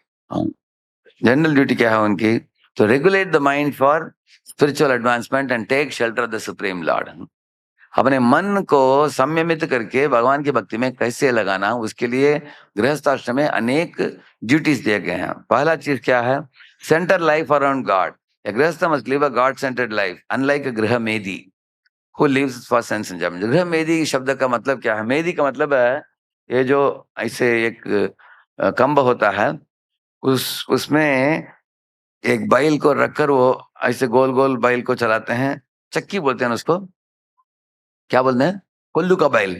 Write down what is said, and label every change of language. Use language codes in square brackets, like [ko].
[en] general duty [hi] क्या है उनकी? तो [en] Regulate the mind for spiritual advancement and take shelter of the supreme lord. [hi] अपने मन को संयमित करके भगवान की भक्ति में कैसे लगाना, उसके लिए गृहस्थाश्रम में अनेक ड्यूटीज दिए गए हैं। पहला चीज क्या है? [en] Center life around God. A grihastha must live a God-centered life, [hi] unlike a गृह मेदी [en] who lives for sense enjoyment. [hi] गृह मेदी शब्द का मतलब क्या है? मेदी का मतलब है ये जो ऐसे एक कंब होता है, उसमें एक बैल को रखकर वो ऐसे गोल गोल बैल को चलाते हैं, चक्की बोलते हैं उसको, क्या बोलते हैं? कोल्लू का बैल।